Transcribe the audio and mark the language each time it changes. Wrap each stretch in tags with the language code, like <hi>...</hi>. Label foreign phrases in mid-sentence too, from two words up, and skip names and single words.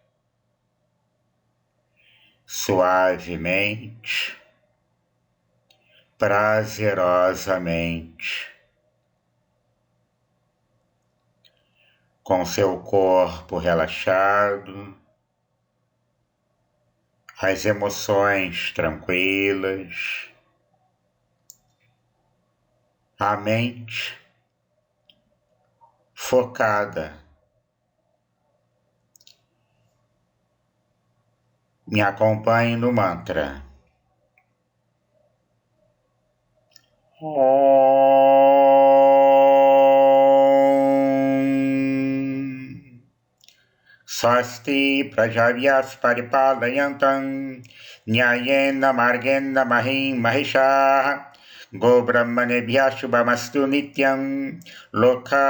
<pt>Suavemente, prazerosamente, com seu corpo relaxado, as emoções tranquilas, a mente focada. Me acompanhe no mantra.</pt> <sa>स्वस्ति प्रजाभ्यः परिपालयन्तां न्यायेन मार्गेण महीं महीशाः गो ब्राह्मणेभ्यः शुभमस्तु नित्यं लोका</sa>